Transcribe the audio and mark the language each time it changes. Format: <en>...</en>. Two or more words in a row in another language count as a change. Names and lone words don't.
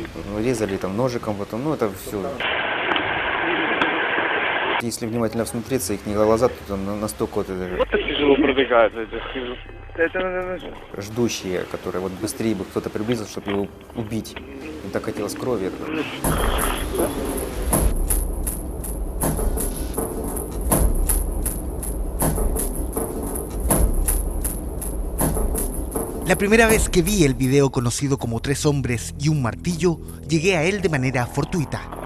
<ru>Резали там ножиком, потом, ну это все. Если внимательно всмотреться, их глаза тут настолько вот тяжело продвигаются, ждущие, которые вот быстрее бы кто-то приблизился, чтобы его убить. Им так хотелось крови.</ru> <es>La primera vez que vi el video conocido como 3 hombres y un martillo, llegué a él de manera fortuita.</es>